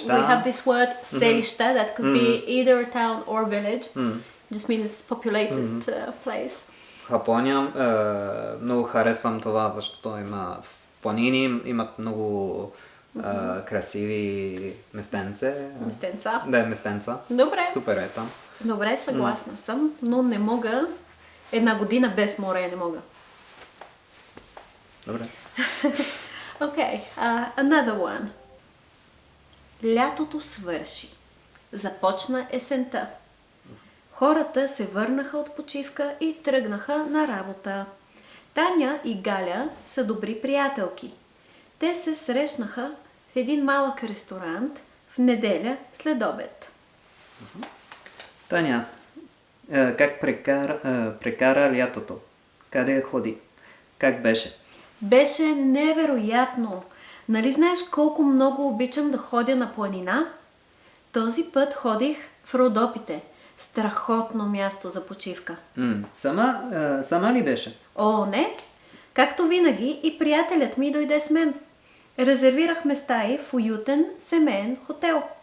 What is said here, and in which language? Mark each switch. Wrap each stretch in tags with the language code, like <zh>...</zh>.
<en>We have this word селища that could be either a town or a village. Just means populated place.</en> <bg>В Япония много харесвам това, защото има в планини имат много красиви местенце. Местенца. Да, местенца. Добре. Супер е там. Добре, съгласна съм, но не мога една година без море, не мога. Добре.</bg> <en>Okay, another one.</en> <bg>Лятото свърши. Започна есента. Хората се върнаха от почивка и тръгнаха на работа. Таня и Галя са добри приятелки. Те се срещнаха в един малък ресторант в неделя след обед. Таня, как прекара лятото? Къде ходи? Как беше? Беше невероятно! Нали знаеш колко много обичам да ходя на планина? Този път ходих в Родопите. Страхотно място за почивка. Сама ли беше? О, не! Както винаги и приятелят ми дойде с мен. Резервирахме стаи в уютен семейен хотел.</bg>